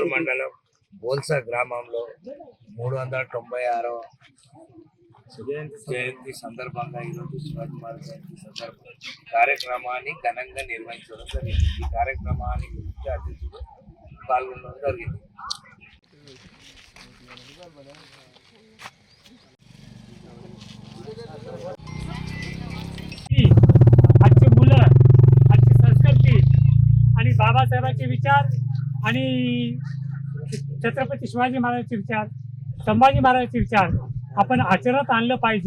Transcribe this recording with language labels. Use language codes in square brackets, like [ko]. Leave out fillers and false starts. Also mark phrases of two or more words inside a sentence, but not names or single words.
[te] బోల్సా గ్రామంలో 396వ జయంతి సందర్భంగా ఈరోజు శివాజీ మహారాజ్ జయంతి సందర్భంగా కార్యక్రమాన్ని ఘనంగా నిర్వహించడం జరిగింది. ఈ కార్యక్రమానికి ముఖ్య అతిథులు పాల్గొనడం జరిగింది. [mr] आजची मुलं आजची संस्कृती आणि बाबासाहेबांचे विचार आणि छत्रपती शिवाजी महाराजांचे विचार, संभाजी महाराजांचे विचार आपण आचरणात आणलं पाहिजे.